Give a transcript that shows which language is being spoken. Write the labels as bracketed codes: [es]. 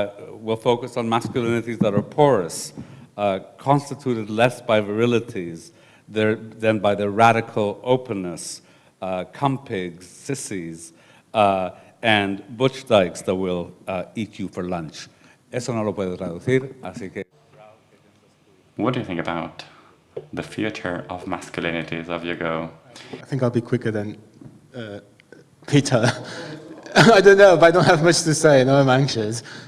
[en] we'll focus on masculinities that are porous, constituted less by virilities than by their radical openness, cumpigs, sissies, and butch dykes that will eat you for lunch. [es] Eso no lo puedo traducir, así que... [en] What do you think about the future of masculinities of your go? I think I'll be quicker than Peter. I don't know, but I don't have much to say. Now I'm anxious.